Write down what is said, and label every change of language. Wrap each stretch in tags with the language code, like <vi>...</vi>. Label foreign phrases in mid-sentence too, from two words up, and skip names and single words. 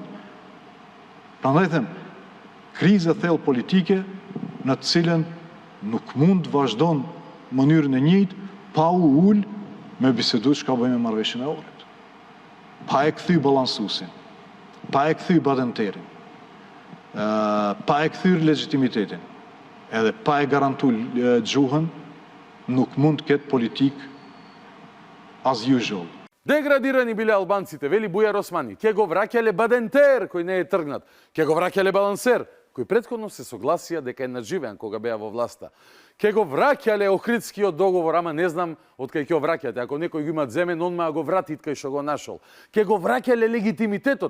<sq>Prandaj them, krizë thellë politike në të cilën nuk mund të vazhdon mënyrën e njëjtë pa u ul me bisedu çka bëjmë me marrëveshjen e Ohrit. Pa e kthy balansusin, pa e kthy badenterin, pa e kthyr legitimitetin, edhe pa e garantu gjuhën, nuk mund të ketë politik</sq> <en>as usual.</en> <mk>Деградирани биле албанците, вели Бујар Османи. Ке го враќале Бадентер, кој не е тргнат. Ке го враќале Балансер, кој претходно се согласија дека е надживеан кога беа во власта. Ке го враќале Охридскиот договор, ама не знам од кај ќе го враќате. Ако некој го има земен, он ма го вратит кај што го нашол. Ке го враќале легитимитетот.</mk>